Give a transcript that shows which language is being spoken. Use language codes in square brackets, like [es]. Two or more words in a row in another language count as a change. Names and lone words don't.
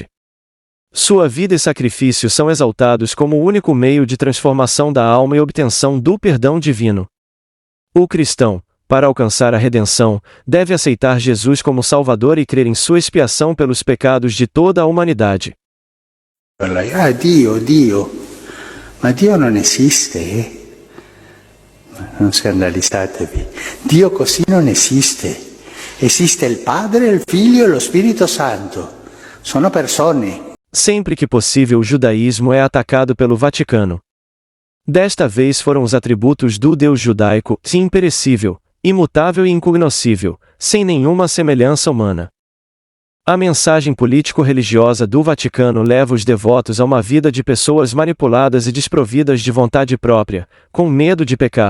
[pt] Sua vida e sacrifício são exaltados como o único meio de transformação da alma e obtenção do perdão divino. O cristão, para alcançar a redenção, deve aceitar Jesus como Salvador e crer em sua expiação pelos pecados de toda a humanidade. [it] Dio. Ma Dio non esiste, Non scandalizzatevi. Dio così non esiste. Esiste il Padre, il Figlio e lo Spirito Santo. Sono persone. [pt] Sempre que possível o judaísmo é atacado pelo Vaticano. Desta vez foram os atributos do Deus judaico, imperecível, imutável e incognoscível, sem nenhuma semelhança humana. A mensagem político-religiosa do Vaticano leva os devotos a uma vida de pessoas manipuladas e desprovidas de vontade própria, com medo de pecar.